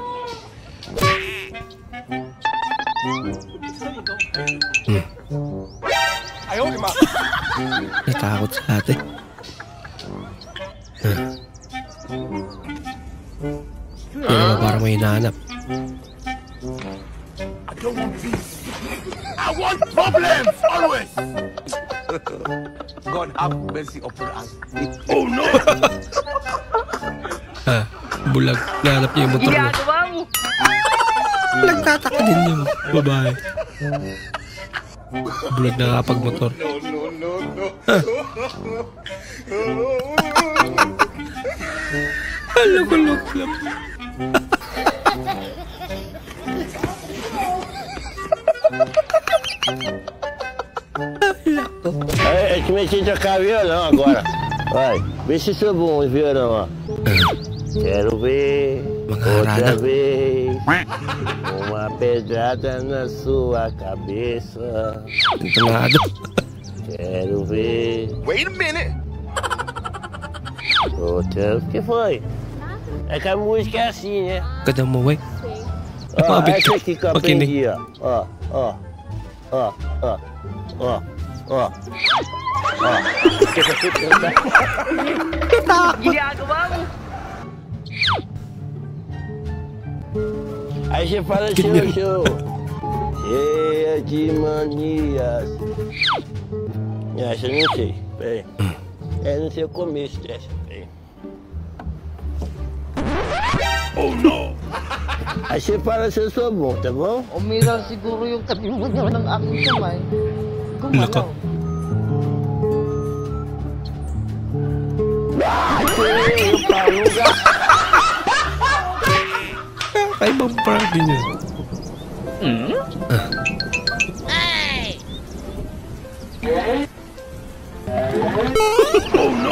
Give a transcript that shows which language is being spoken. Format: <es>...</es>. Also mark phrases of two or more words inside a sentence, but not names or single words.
<tl>Ayaw, di ma. Natakot si ate. Pero parang may hinahanap.</tl> <en>I don't want peace. I want problems, always. God have mercy upon us. Oh no!</en> <tl>Bulag. Nahanap niya yung motor mo. Nagtataka din yung babae. Bulag na kapag motor. Alok.</tl> <pt>É que me sinto com violão agora. Vai, vê se sou bom o violão, ó. Quero ver outra vez uma pedrada na sua cabeça. Quero ver.</pt> <en>Wait a minute.</en> <pt>Outra. O que foi? É que a música é assim, né? Cadê o Moe? Ó, essa aqui que eu aprendi, ó.</pt> <tl>Ginagawa mo.</tl> <pt>Aí você fala assim, show. Cheia de manias. Essa eu não sei, peraí. Não sei o começo dessa, peraí. Oh, não! Aí você fala se eu sou bom, tá bom?</pt> <tl>Umiral siguro yung katimunan ng aking kamay. Gumalaw. Yung paluga. Ay, bang party niya?</tl> <en>Oh no!</en>